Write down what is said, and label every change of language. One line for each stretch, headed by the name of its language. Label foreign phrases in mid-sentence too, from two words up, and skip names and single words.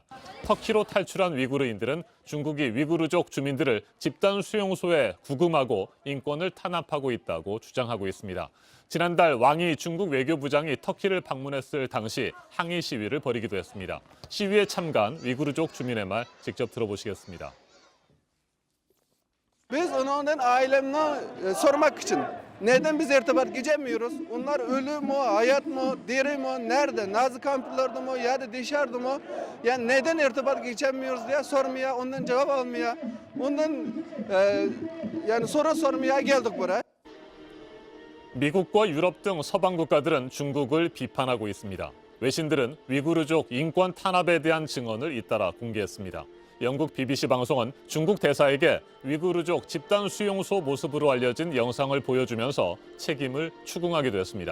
Korean: 터키로 탈출한 위구르인들은 중국이 위구르족 주민들을 집단 수용소에 구금하고 인권을 탄압하고 있다고 주장하고 있습니다. 지난달 왕이 중국 외교부장이 터키를 방문했을 당시 항의 시위를 벌이기도 했습니다. 시위에 참가한 위구르족 주민의 말 직접 들어보시겠습니다.
Turkish: Biz ondan ailemden sormak için neden biz irtibat geçemiyoruz? Onlar ölü mü, hayat mı, diri mi, nerede? Nazi kamplarda mı ya da dışarıda mı? Yani neden irtibat geçemiyoruz diye sormaya, ondan cevap almaya, ondan yani soru sormaya geldik buraya.
Korean: 미국과 유럽 등 서방 국가들은 중국을 비판하고 있습니다. 외신들은 위구르족 인권 탄압에 대한 증언을 잇따라 공개했습니다. 영국 BBC 방송은 중국 대사에게 위구르족 집단 수용소 모습으로 알려진 영상을 보여주면서 책임을 추궁하기도 했습니다.